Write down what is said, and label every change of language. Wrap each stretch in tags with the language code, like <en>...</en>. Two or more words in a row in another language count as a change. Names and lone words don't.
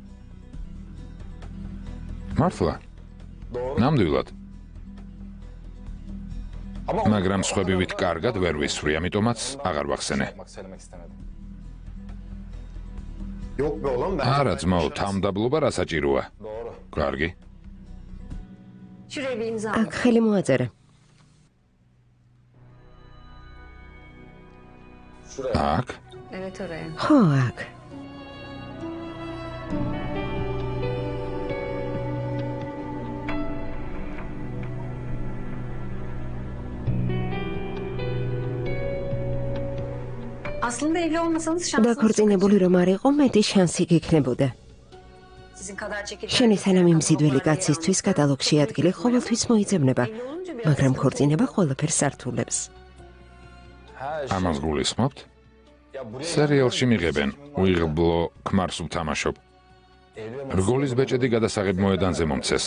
<ka>მართლა? ნამდვილად. მაგრამ სხვებივით კარგად ვერ ვისვრი, ამიტომაც აღარ ვახსენე. არა, ძმაო, თავმდაბლობა რა საჭიროა? კარგი.</ka> <tr>Şuraya bir imza</tr> <ka>აქ ხელი მოაწერე. აქ?</ka> <tr>Evet oraya.</tr> <ka>ხო, აქ.</ka> <tr>Aslında evli olmasanız şansınız</tr> <ka>დაქორწინებული რომ არ იყო, მეტი შანსი გექნებოდა.</ka> <tr>Sizin kadar çekilmez.</tr> <ka>შენი სანამ იმზიდველი კაცისთვის კატალოგში ადგილი ყოველთვის მოიძებნება, მაგრამ ქორწინება ყველაფერს ართულებს. ამას გულისხმობთ? სერიალში მიღებენ, უიღბლო ქმარს ვთამაშობ. რგოლის ბეჭედი გადასაღებ მოედანზე მომცეს.</ka>